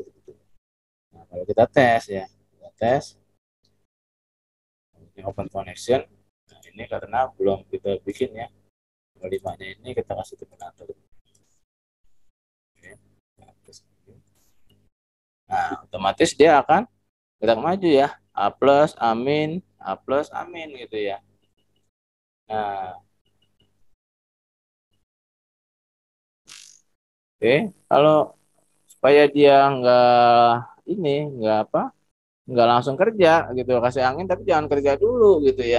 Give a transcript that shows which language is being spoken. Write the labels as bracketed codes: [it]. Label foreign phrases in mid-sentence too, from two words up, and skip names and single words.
[id] Nah, kalau kita tes ya, kita tes ini [en] open connection. [id] Nah, ini karena belum kita bikin ya. Kelimanya ini kita kasih terminator. Oke. Nah, otomatis dia akan gerak maju ya. A plus, amin, A plus, amin gitu ya. Nah, oke. Kalau supaya dia nggak apa, nggak langsung kerja gitu, kasih angin tapi jangan kerja dulu gitu ya.